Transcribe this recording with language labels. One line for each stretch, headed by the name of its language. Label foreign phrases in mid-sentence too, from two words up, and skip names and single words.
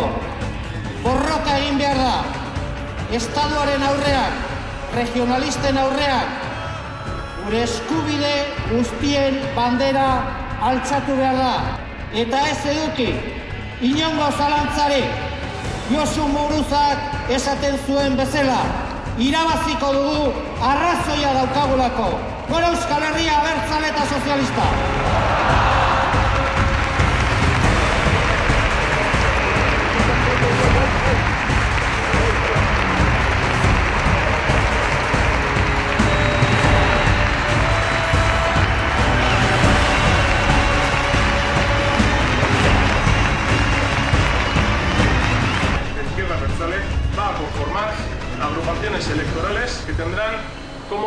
Basque: Borroka egin behar da, Estatuaren aurrean, regionalisten aurrean, gure eskubide guztien bandera altxatu behar da. Eta ez eduki, inongo zalantzarik, Josu Muguruzak esaten zuen bezala, irabaziko dugu arrazoia daukagulako. Gora Euskal Herria abertzale eta sozialista!
Spanish: Va a conformar agrupaciones electorales que tendrán como